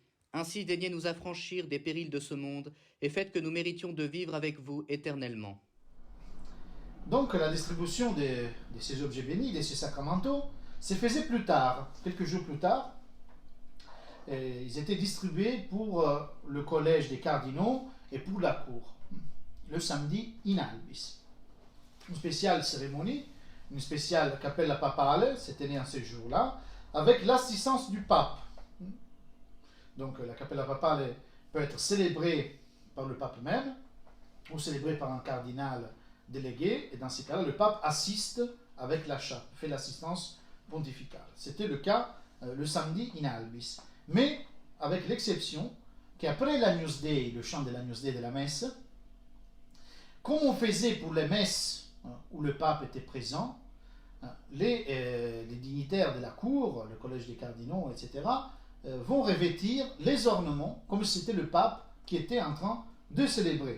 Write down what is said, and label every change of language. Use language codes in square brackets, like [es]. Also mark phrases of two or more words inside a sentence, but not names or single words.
[fr] Ainsi daignez nous affranchir des périls de ce monde, et faites que nous méritions de vivre avec vous éternellement. Donc la distribution de ces objets bénis, de ces sacramentaux, se faisait plus tard, quelques jours plus tard. Et ils étaient distribués pour le collège des cardinaux et pour la cour, le samedi [la] in albis. [fr] Une spéciale cérémonie, une spéciale [it] cappella papale, [fr] c'était né en ce jour-là, avec l'assistance du pape. Donc la [it] cappella papale [fr] peut être célébrée par le pape même, ou célébrée par un cardinal délégué, et dans ces cas-là, le pape assiste avec la chape, fait l'assistance pontificale. C'était le cas le samedi [la] in albis. [fr] Mais avec l'exception qu'après l'Agnus Dei, le chant de l'Agnus Dei de la messe, comme on faisait pour les messes où le pape était présent, les dignitaires de la cour, le collège des cardinaux, etc., vont revêtir les ornements comme si c'était le pape qui était en train de célébrer.